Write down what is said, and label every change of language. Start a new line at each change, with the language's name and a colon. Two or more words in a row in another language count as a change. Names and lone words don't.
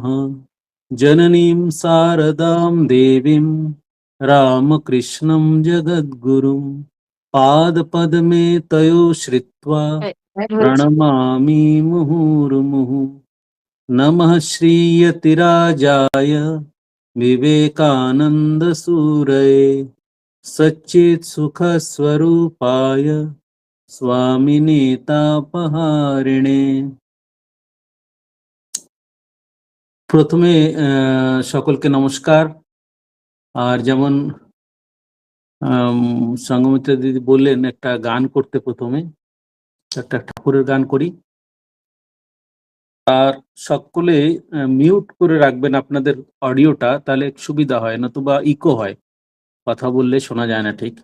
Sanskrit: जननीं शारदां देवीं रामकृष्णं जगद्गुरुं पादपद्मे तयो श्रित्वा प्रणमामि मुहुर्मुहुः। नमः श्रीयतिराजाय विवेकानन्दसूरये सच्चित्सुखस्वरूपाय स्वामिने तापहारिणे।
Bangla: প্রথমে সকলকে নমস্কার। আর যেমন সঙ্গমিত্রা দিদি বললেন একটা গান করতে, প্রথমে একটা ঠাকুরের গান করি। আর সকলে মিউট করে রাখবেন আপনাদের অডিওটা, তাহলে সুবিধা হয়, নতুবা ইকো হয়, কথা বললে শোনা যায় না ঠিক।